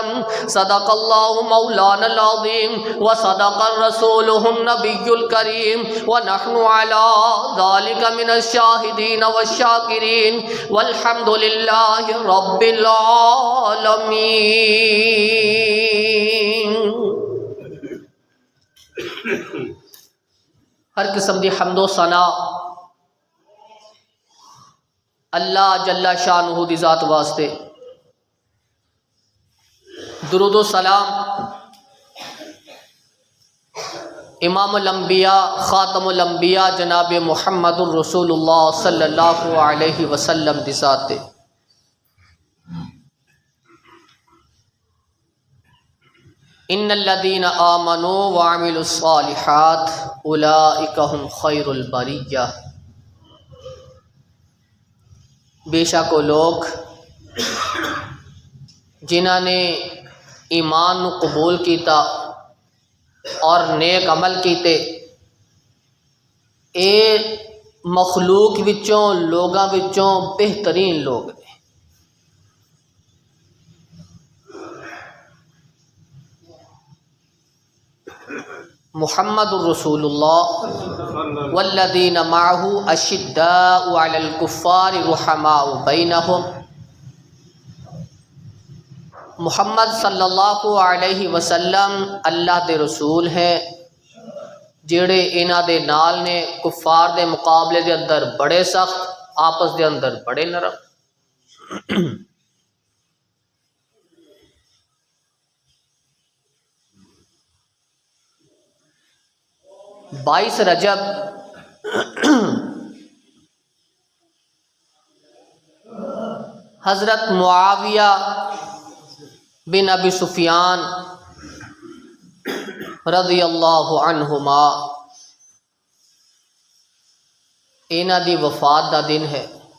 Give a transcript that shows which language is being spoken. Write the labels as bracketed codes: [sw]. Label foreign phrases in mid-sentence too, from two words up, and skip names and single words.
[ar] صدق الله مولانا العظيم وصدق رسوله النبي الكريم ونحن على ذلك من الشاهدين والشاكرين والحمد لله رب العالمين۔ [pa] ہر قسم دی حمد و ثنا اللہ جل شانہ دی ذات واسطے، درود و سلام امام الانبیاء خاتم الانبیاء جناب محمد الرسول اللہ [ar] صلی اللہ علیہ وسلم [pa] دی ذات تے۔ [ar] ان الذین آمنوا وعملوا الصالحات اولئک هم خیر البریہ۔ [pa] بے شک وہ لوگ جنہاں نے ایمان نو قبول کیتا اور نیک عمل کیتے، اے مخلوق وچوں لوگاں وچوں بہترین لوگ نے۔ [ar] محمد الرسول اللہ والذین معہ اشداء علی الکفار رحماء بینہم۔ [pa] محمد [ar] صلی اللہ علیہ وسلم [pa] اللہ دے رسول ہیں جڑے انہاں دے نال نے کفار دے مقابلے دے اندر بڑے سخت، آپس دے اندر بڑے نرم۔ 22 رجب حضرت معاویہ بن ابی سفیان [ar] رضی اللہ عنہما [pa] انہاں دی وفات دا دن ہے۔